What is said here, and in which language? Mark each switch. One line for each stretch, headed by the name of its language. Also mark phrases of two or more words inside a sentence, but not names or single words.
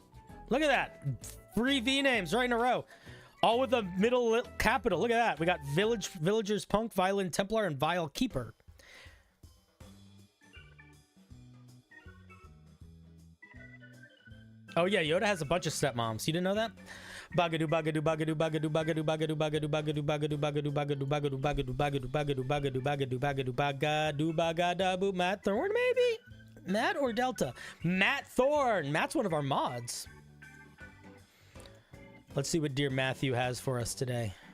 English: Look at that. 3 V names right in a row. All with a middle capital. Look at that. We got Villagers Punk, Violent Templar, and Vile Keeper. Oh yeah, Yoda has a bunch of stepmoms. You didn't know that? Bagadu bagadu bagadu bagadu bagadu bagadu bagadu bagadu bagadu bagadu bagadu bagadu bagadu bagadu bagadu bagadu bagadu bagadu bagadu bagadabu. Matt Thorn, maybe? Matt or Delta? Matt Thorn. Matt's one of our mods. Let's see what Dear Matthew has for us today.